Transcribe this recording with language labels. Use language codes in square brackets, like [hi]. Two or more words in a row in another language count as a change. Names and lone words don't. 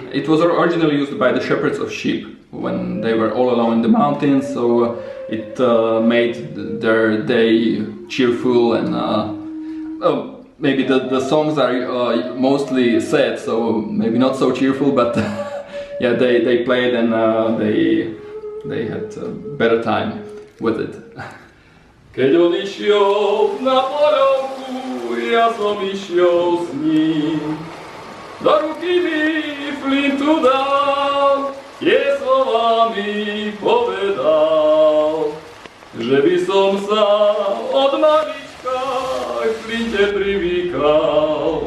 [en] It was originally used by the shepherds of sheep when they were all alone in the mountains, so it made their day cheerful, and maybe the songs are mostly sad, so maybe not so cheerful, but yeah, they played, and they had a better time with it. [sk] Keď on išiel na poľovku, ja som išiel s ním. Do ruky mi flintu dal, tie slova mi povedal, že by som sa od malička k flinte privykal.